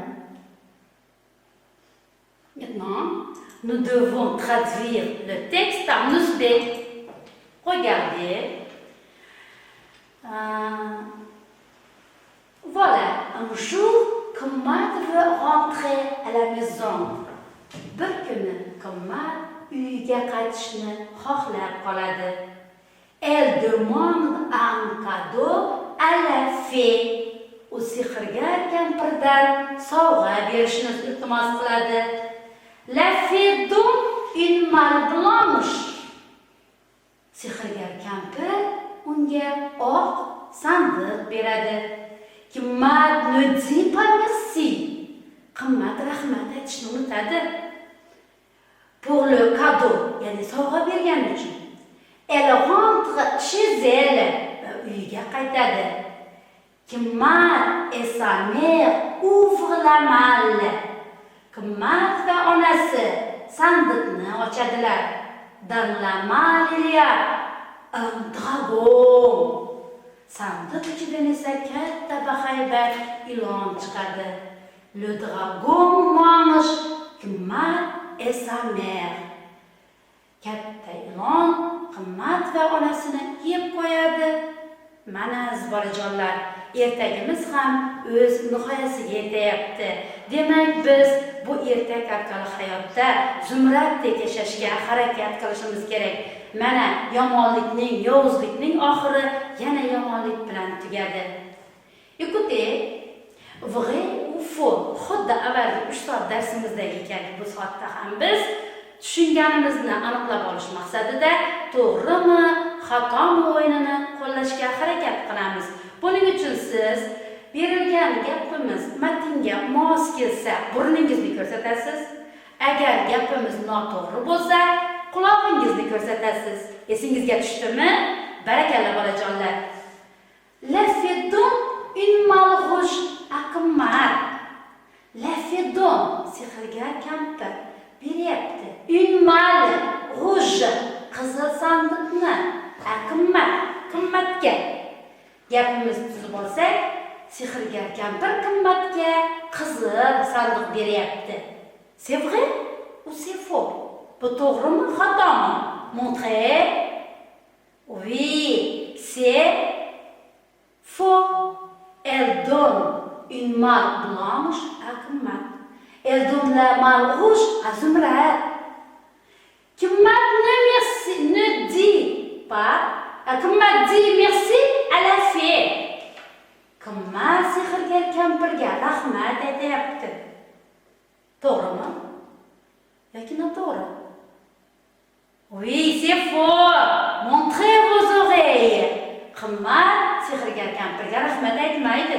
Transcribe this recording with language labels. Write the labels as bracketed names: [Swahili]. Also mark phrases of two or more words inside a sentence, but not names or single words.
[French] Maintenant, nous devons traduire le texte en ouzbek. Regardez. Voilà, un jour, Qimmat veut rentrer à la maison. [Uzbek] Bir kuni Qimmat uyiga qaytishni xohlab qoladi. [French] Elle demande un cadeau à la fée. [Uzbek] U sehrgar kampirdan sovg'a berishni iltimos qiladi. [French] La fée donne une malle blanche. [Uzbek] Sehrgar kampir unga oq sandiq beradi. [French] Qimmat ne dit pas merci. [Uzbek] Qimmat rahmat aytishni unutadi. [French] Pour le cadeau, [Uzbek] ya'ni sovg'a bergani uchun. [French] Elle rentre chez elle. [Uzbek] Uyiga qaytadi. [French] Qimmat et sa mère ouvrent la malle. [Uzbek] Qimmat va onasi sandiqni ochadilar. [French] Dans la malle il y a un dragon. [Uzbek] Sandiq ichidan esa katta bahaybat ilon chiqadi. [French] Le dragon mange Qimmat et sa mère. [Uzbek] Katta ilon Qimmat va onasini yeb qo'yadi. Mana aziz bolajonlar, ertagimiz ham o'z nihoyasiga yetayapti. Demak, biz bu ertak orqali hayotda zumratdek yashashga harakat qilishimiz kerak. Mana yomonlikning, yovuzlikning oxiri yana yomonlik bilan tugadi. [French] Écoutez, vrai ou faux? [Uzbek] Xuddi avvalgi 3 soat darsimizdagi kabi bu soatda ham biz tushunganimizni aniqlab olish maqsadida to'g'rimi, xatomi o'yinini qo'llashga harakat qilamiz. Buning uchun siz berilgan gapimiz matnga mos kelsa, burningizni ko'rsatasiz. Agar gapimiz noto'g'ri bo'lsa, qulog'ingizni ko'rsatasiz. Esingizga tushdimi? Barakalla bolajonlar. [French] La fedon une malrouche à qimmat. La fedon [Uzbek] sehrgar kampir beryapti. [French] Une mal rouge [Uzbek] qizil sandiqni qimmatga. Gapimiz tuzib olsak, sehrgar kampir qimmatga qizil sandiq beryapti. [French] C'est vrai ou c'est faux? [Uzbek] Bu to'g'rimi, xatomi? [French] Montrez. Oui, c'est faux. Elle donne une malle blanche à Qimmat. Elle donne la malle rouge à Zumrad. Qimmat ne dit pas. Qimmat dit merci à la fée. [Uzbek] Qimmat sehrgar kampirga rahmat aytyapti. To'g'rimi? Yoki noto'g'ri? [French] Oui, c'est faux. Montrez vos oreilles. [Uzbek] Qimmat sehrgar kampirga rahmat aytmaydi.